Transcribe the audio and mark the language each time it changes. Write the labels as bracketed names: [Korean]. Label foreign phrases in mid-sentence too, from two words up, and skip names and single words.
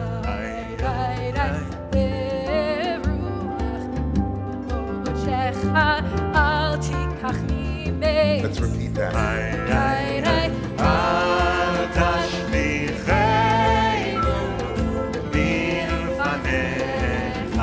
[Hebrew] ברוח קדשך, אל תקח ממני. [English] Let's repeat that. [Hebrew] אל תשליכנו מלפניך,